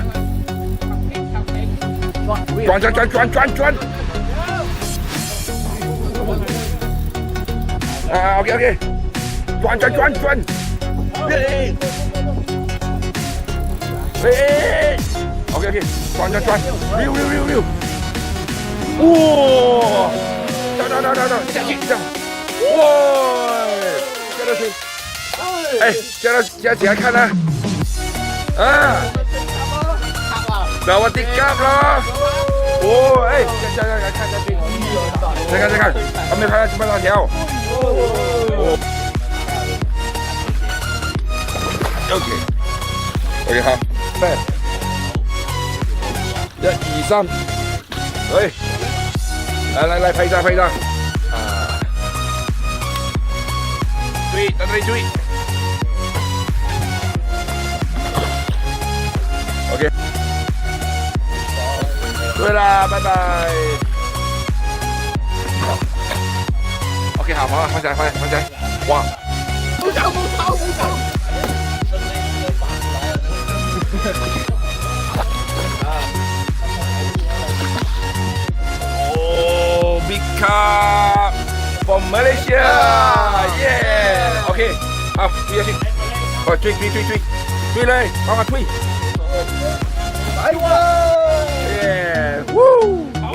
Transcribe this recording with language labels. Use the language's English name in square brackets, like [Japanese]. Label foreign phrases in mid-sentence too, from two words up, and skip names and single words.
[Chinese] 转。OK， 转。OK， 转，哇！到，下去这样，哇！加到去，哎，加起来看呢， [Thai] สวัสดีครับ [Chinese] 了，哦，哎，加看下去，再看，还没拍到18条，OK， 好，对，1、2、3，哎。来拍一张注意 OK 对啦拜拜 OK 好放起来哇不吵 [English] Big cup from Malaysia, yeah. [Chinese] OK， 好，推下去，推嘞，帮我推，来，耶，Woo。